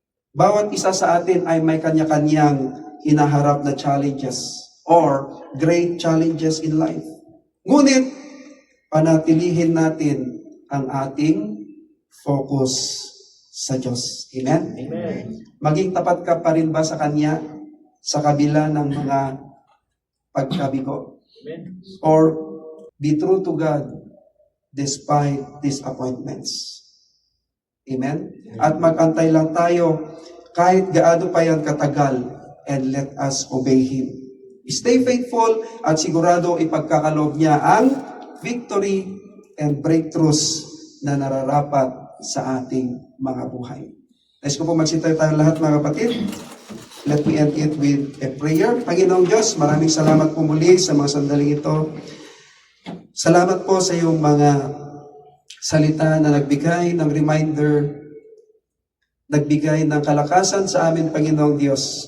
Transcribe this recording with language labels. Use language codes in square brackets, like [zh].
[tl] Bawat isa sa atin ay may kanya-kanyang hinaharap na [en] challenges or great challenges in life. [tl] Ngunit, panatilihin natin ang ating focus sa Diyos. [en] Amen? Amen. [tl] Maging tapat ka pa rin ba sa Kanya sa kabila ng mga pagkabigo? [en] Amen. Or be true to God despite disappointments? [tl] Amen? At mag-antay lang tayo kahit gaano pa yan katagal [en] and let us obey Him. Stay faithful [tl] at sigurado ipagkakaloob niya ang [en] victory and breakthroughs [tl] na nararapat sa ating mga buhay. Let's ko po magsitayo tayo lahat, mga kapatid. [en] Let me end it with a prayer. [tl] Panginoong Diyos, maraming salamat po muli sa mga sandaling ito. Salamat po sa iyong mga salita na nagbigay ng reminder, nagbigay ng kalakasan sa amin, Panginoong Diyos.